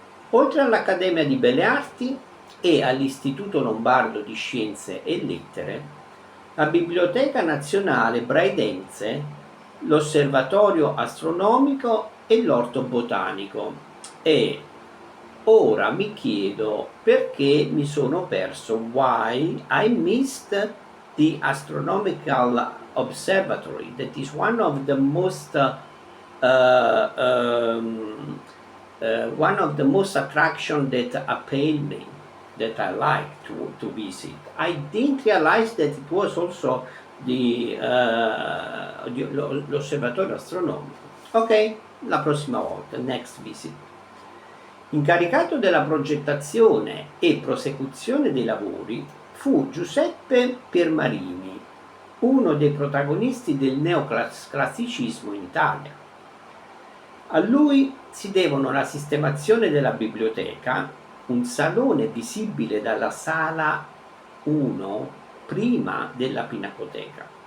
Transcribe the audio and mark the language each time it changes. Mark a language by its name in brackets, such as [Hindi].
[Italian] Oltre all'Accademia di Belle Arti e all'Istituto Lombardo di Scienze e Lettere, la Biblioteca Nazionale Braidense, l'Osservatorio Astronomico e l'Orto Botanico. E ora mi chiedo perché mi sono perso. [English] Why I missed the Astronomical Observatory, that is one of the most attraction that appeal me, that I like to visit. I didn't realize that it was also l'osservatorio astronomico. [Italian] Ok, la prossima volta, [English] next visit. [Italian] Incaricato della progettazione e prosecuzione dei lavori fu Giuseppe Piermarini, uno dei protagonisti del neoclassicismo in Italia. A lui si devono la sistemazione della biblioteca, un salone visibile dalla sala 1 prima della Pinacoteca,